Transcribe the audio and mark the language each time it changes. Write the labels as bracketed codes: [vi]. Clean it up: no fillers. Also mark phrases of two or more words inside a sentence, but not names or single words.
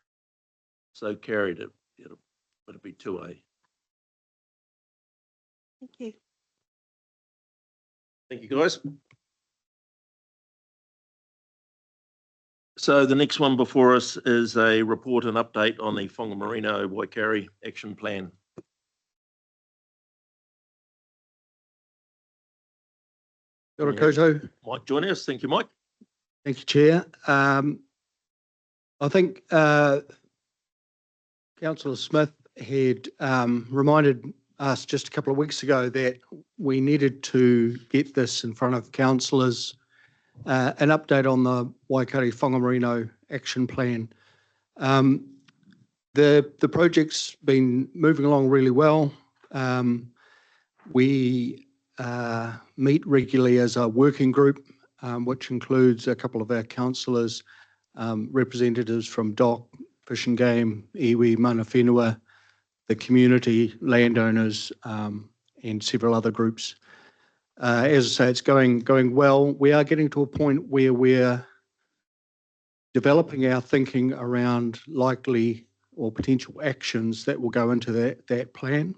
[en] So carried. Would it be 2A? Thank you. Thank you, guys. So the next one before us is a report and update on the Whangamarino Waikare Action Plan. [mi] Kia ora koutou. [en] Mike joining us. Thank you, Mike. Thank you, Chair. I think Councillor Smith had reminded us just a couple of weeks ago that we needed to get this in front of councillors, an update on the Waikare Whangamarino Action Plan. The project's been moving along really well. We meet regularly as a working group, which includes a couple of our councillors, representatives from DOC, Fish and Game, [mi] iwi, mana whenua, [en] the community, landowners, and several other groups. As I say, it's going well. We are getting to a point where we're developing our thinking around likely or potential actions that will go into that plan.